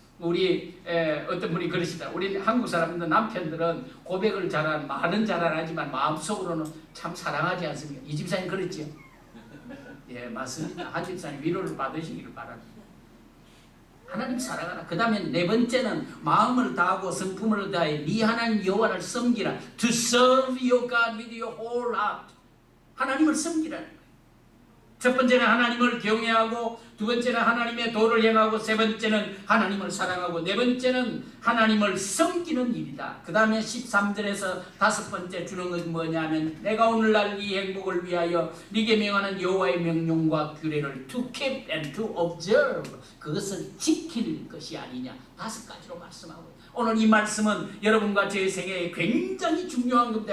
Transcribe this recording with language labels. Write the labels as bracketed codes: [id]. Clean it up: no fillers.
[ko] 우리 어떤 분이 그러시다. 우리 한국 사람들 남편들은 고백을 말은 잘 안 하지만 마음속으로는 참 사랑하지 않습니까? 이 집사님 그랬지요? 예 맞습니다. 한 집사님 위로를 받으시기를 바랍니다. 하나님 사랑하라. 그 다음에 네 번째는 마음을 다하고 성품을 다해 네 하나님 여호와를 섬기라. [en] To serve your God with your whole heart. [ko] 하나님을 섬기라. 첫 번째는 하나님을 경외하고 두 번째는 하나님의 도를 행하고 세 번째는 하나님을 사랑하고 네 번째는 하나님을 섬기는 일이다. 그 다음에 13절에서 5번째 주는 것은 뭐냐면 내가 오늘날 이 행복을 위하여 네게 명하는 여호와의 명령과 규례를 [en] to keep and to observe [ko] 그것을 지킬 것이 아니냐 5가지로 말씀하고 오늘 이 말씀은 여러분과 제 생애에 굉장히 중요한 겁니다.